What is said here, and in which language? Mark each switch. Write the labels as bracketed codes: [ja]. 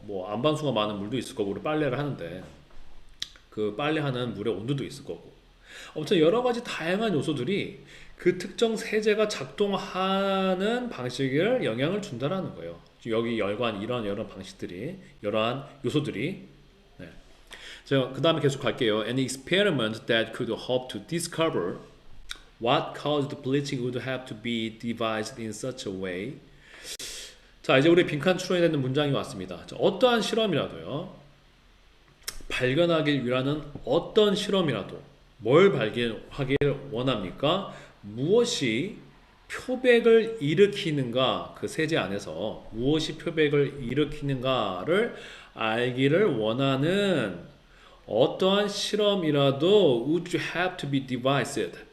[ko] 뭐 안반수가 많은 물도 있을 거고, 우리 빨래를 하는데 그 빨래하는 물의 온도도 있을 거고, 아무튼 여러 가지 다양한 요소들이 그 특정 세제가 작동하는 방식을 영향을 준다라는 거예요. 여기 열관 이런 여러 방식들이, 여러한 요소들이. 네. 자, 그 다음에 계속 갈게요. [en] An experiment that could hope to discover what caused bleaching would have to be devised in such a way. [ko] 자, 이제 우리 빈칸 추론이 되는 문장이 왔습니다. 자, 어떠한 실험이라도요, 발견하길 위하는 어떤 실험이라도 뭘 발견하기를 원합니까? 무엇이 표백을 일으키는가, 그 세제 안에서 무엇이 표백을 일으키는가를 알기를 원하는 어떠한 실험이라도 [en] would you have to be devised.